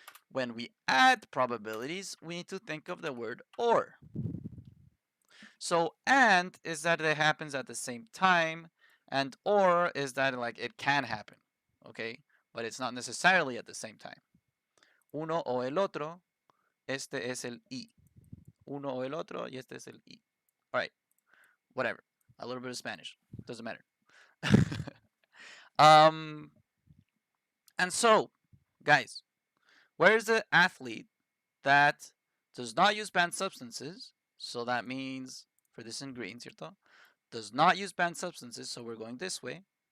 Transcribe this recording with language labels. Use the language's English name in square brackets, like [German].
[English] When we add probabilities, we need to think of the word or. So and is that it happens at the same time, and or is that like it can happen, okay? But it's not necessarily at the same time. [Spanish] Uno o el otro, este es el y. Uno o el otro, y este es el y. [English] All right, whatever. A little bit of Spanish, doesn't matter. um, and so, guys, where's the athlete that does not use banned substances? So that means for this in green, ¿cierto? Does not use banned substances, so we're going this way.